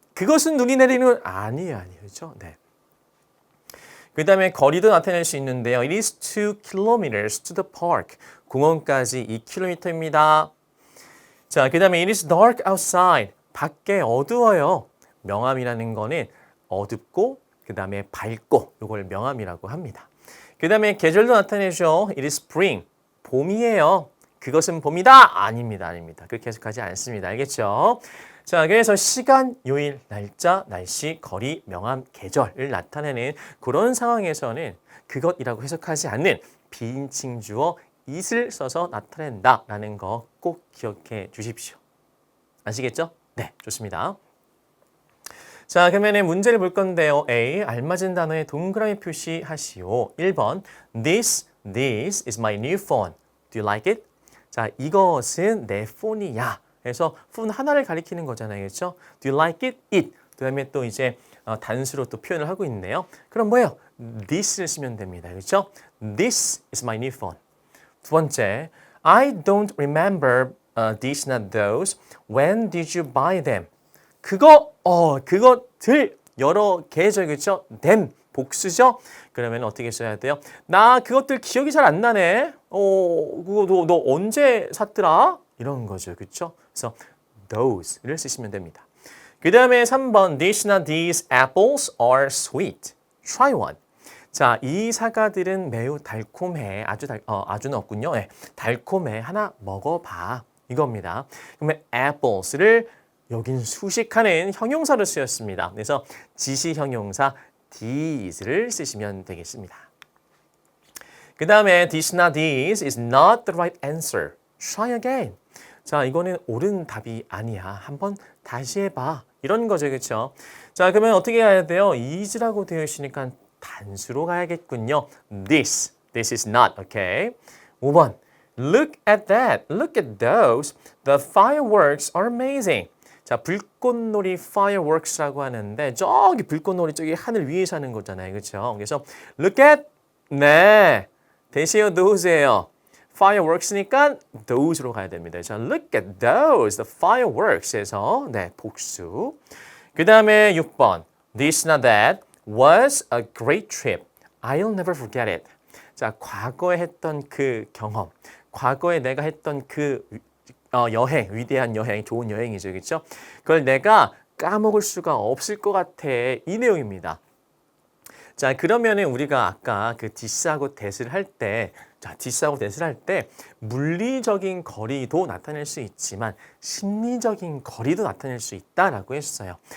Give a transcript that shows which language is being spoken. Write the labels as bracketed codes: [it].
[ko] 그것은 눈이 내리는 건 아니에요. 그렇죠? 네. 그 다음에 거리도 나타낼 수 있는데요. [en] It is 2 kilometers to the park. [ko] 공원까지 2km입니다. 자, 그 다음에 [en] It is dark outside. [ko] 밖에 어두워요. 명암이라는 거는 어둡고 그 다음에 밝고 이걸 명암이라고 합니다. 그 다음에 계절도 나타내죠. [en] It is spring. [ko] 봄이에요. 그것은 봄이다? 아닙니다. 아닙니다. 그렇게 해석하지 않습니다. 알겠죠? 자, 그래서 시간, 요일, 날짜, 날씨, 거리, 명암, 계절을 나타내는 그런 상황에서는 그것이라고 해석하지 않는 비인칭 주어 it을 써서 나타낸다라는 거 꼭 기억해 주십시오. 아시겠죠? 네, 좋습니다. 자, 그러면 문제를 볼 건데요. A, 알맞은 단어에 동그라미 표시하시오. [en] 1번, This is my new phone. Do you like it? [ko] 자, 이것은 내 폰이야. 그래서 폰 하나를 가리키는 거잖아요. 그렇죠? [en] Do you like it? It. [ko] 그 다음에 또 이제 단수로 또 표현을 하고 있네요. 그럼 뭐예요? This를 쓰면 됩니다. 그렇죠? [en] This is my new phone. 두 번째, I don't remember these not those. When did you buy them? [ko] 그것들 여러 개죠, 그렇죠? [en] them [ko] 복수죠? 그러면 어떻게 써야 돼요? 나 그것들 기억이 잘 안 나네. 그거 너 언제 샀더라? 이런 거죠. 그렇죠? 그래서 those를 쓰시면 됩니다. 그 다음에 3번 [en] These these apples are sweet. Try one. [ko] 자, 이 사과들은 매우 달콤해. 아주는 없군요. 네, 달콤해. 하나 먹어봐. 이겁니다. 그러면 apples를 여긴 수식하는 형용사로 쓰였습니다. 그래서 지시 형용사 these를 쓰시면 되겠습니다. [en] 그 다음에 this not these is not the right answer. Try again. [ko] 자, 이거는 옳은 답이 아니야. 한번 다시 해봐. 이런 거죠. 그렇죠? 자, 그러면 어떻게 해야 돼요? is라고 되어 있으니까 단수로 가야겠군요. [en] This is not. Okay. 5번. Look at that. Look at those. The fireworks are amazing. [ko] 자, 불꽃놀이 fireworks라고 하는데 저기 불꽃놀이 저기 하늘 위에서 하는 거잖아요. 그렇죠? 그래서 look at 네. 대시요 those예요. fireworks니까 those로 가야 됩니다. 자, [en] look at those. [ko] The fireworks에서 네, 복수. 그다음에 6번. [en] This not that was a great trip. I'll never forget it. [ko] 자, 과거에 했던 그 경험. 과거에 내가 했던 그 여행, 위대한 여행, 좋은 여행이죠. 그렇죠? 그걸 내가 까먹을 수가 없을 것 같아. 이 내용입니다. 자, 그러면은 우리가 아까 그 this하고 that을 할 때, 자, this하고 that을 할 때 물리적인 거리도 나타낼 수 있지만 심리적인 거리도 나타낼 수 있다라고 했어요.